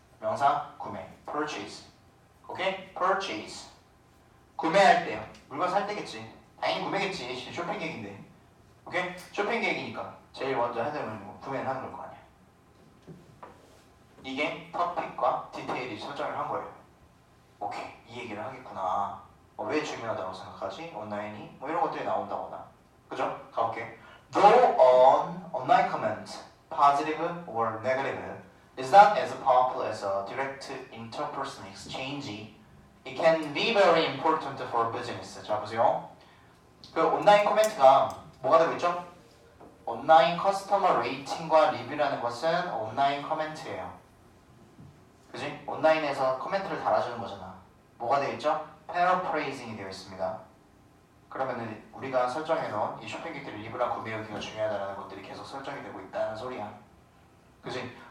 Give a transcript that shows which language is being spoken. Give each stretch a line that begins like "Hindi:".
Korean: 명사 구매. purchase. 오케이? purchase. 구매할 때요. 물건 살 때겠지. 당연히 구매겠지. 쇼핑 계획인데. 오케이? 쇼핑 계획이니까 제일 먼저 해야 되는 건 구매를 하는 걸 거 아니야. 이게 토픽과 디테일이 설정을 한 거예요. 오케이. 이 얘기를 하겠구나. 왜 중요하다고 생각하지? 온라인이? 뭐 이런 것들이 나온다거나. 그죠? 가볼게.
English: Though on online comment, positive or negative, is not as powerful as a direct interpersonal exchange. It can be very important for business.
Korean: 자, 보세요. 그 온라인 코멘트가 뭐가 되고 있죠? 온라인 커스터머 레이팅과 리뷰라는 것은 온라인 코멘트예요. 그지? 온라인에서 코멘트를 달아주는 거잖아. 뭐가 되어 있죠? paraphrasing이 되어 있습니다. 그러면은 우리가 설정해놓은 이 쇼핑객들의 리뷰랑 구매 후기가 중요하다는 것들이 계속 설정이 되고 있다는 소리야. 그지?